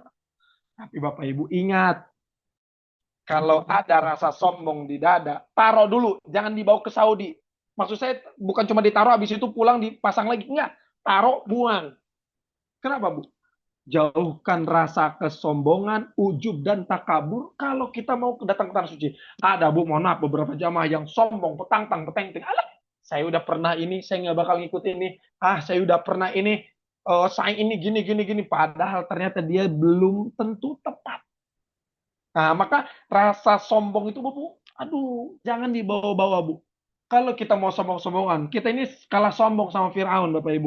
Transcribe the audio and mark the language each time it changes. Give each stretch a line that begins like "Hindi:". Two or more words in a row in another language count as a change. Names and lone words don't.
Indonesian: Tapi Bapak Ibu ingat, kalau ada rasa sombong di dada, taruh dulu, jangan dibawa ke Saudi. Maksud saya bukan cuma ditaruh, habis itu pulang dipasang lagi. Enggak, taruh, buang. Kenapa Bu? Jauhkan rasa kesombongan, ujub, dan takabur kalau kita mau datang ke tanah suci. Ada, Bu, mohon maaf, beberapa jamaah yang sombong, petang-tang, peteng-teng. Alah, saya udah pernah ini, saya nggak bakal ngikut ini. Saya udah pernah ini, saya ini gini, gini, gini. Padahal ternyata dia belum tentu tepat. Nah, maka rasa sombong itu, Bu, aduh, jangan dibawa-bawa, Bu. Kalau kita mau sombong-sombongan, kita ini kalah sombong sama Firaun, Bapak Ibu.